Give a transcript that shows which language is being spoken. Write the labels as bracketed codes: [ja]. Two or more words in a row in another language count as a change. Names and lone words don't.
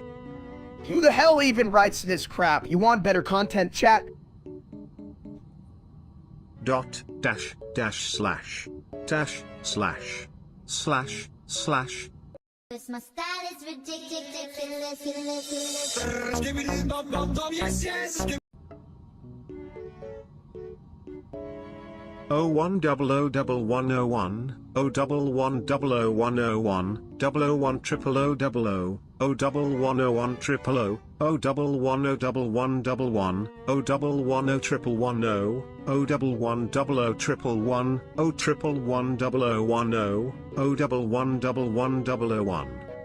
[en] Who the hell even writes this crap? You want better content, chat? Dot dash dash slash dash slash slash slash. Cause my style is ridiculous. O 1 double O double 1 O 1 O double 1 double O 1 O 1 double O 1 triple O double O O double 1 O 1 triple O O double 1 O double 1 double 1 O double 1 O triple 1 O O double 1 double O triple 1 O triple 1 double O 1 O O double 1 double 1 double O 1